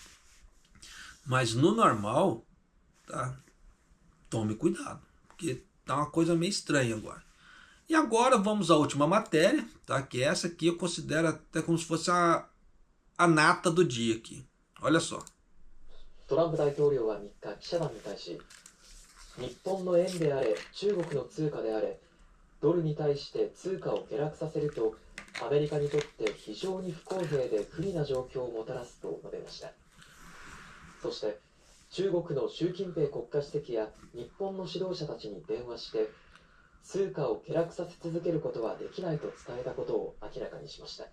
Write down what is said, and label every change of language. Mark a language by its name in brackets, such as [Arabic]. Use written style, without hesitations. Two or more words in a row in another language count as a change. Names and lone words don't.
[Portuguese] Mas no normal, tá? Tome cuidado. Porque tá uma coisa meio estranha agora. E agora vamos à última matéria. Tá? Que essa aqui eu considero até como se fosse a nata do dia aqui. Olha só. [Japanese] Trump 大統領は3日、記者団に対し、日本の円であれ、中国の通貨であれ、ドルに対して通貨を下落させるとアメリカにとって非常に不公平で不利な状況をもたらすと述べました。そして中国の習近平国家主席や日本の指導者たちに電話して通貨を下落させ続けることはできないと伝えたことを明らかにしました。